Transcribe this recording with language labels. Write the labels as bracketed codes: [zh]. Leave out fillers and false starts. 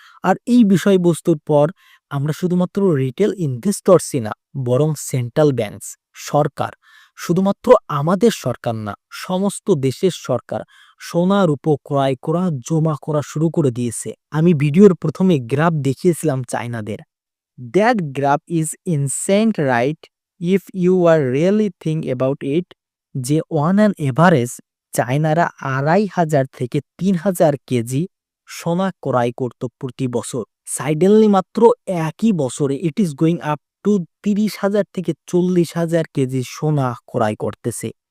[bn] আর এই বিষয়বস্তুর পর আমরা শুধুমাত্র রিটেল ইনভেস্টরসই না, বরং সেন্ট্রাল ব্যাংকস, সরকার, শুধুমাত্র আমাদের সরকার না, সমস্ত দেশের সরকার সোনা রূপো ক্রয় করা, জমা করা শুরু করে দিয়েছে। আমি ভিডিওর ১ম এ গ্রাফ দেখিয়েছিলাম চায়নাদের। [en] That graph is insane, right? If you are really think about it, [bn] যে [en] on an average [bn] চায়নারা ২,৫০০ থেকে ৩,০০০ কেজি সোনা ক্রয় করত প্রতি বছর। সাইডেনলি মাত্র একই বছরে it is going up to ৩০,০০০ থেকে ৪০,০০০ কেজি সোনা ক্রয় করতেছে।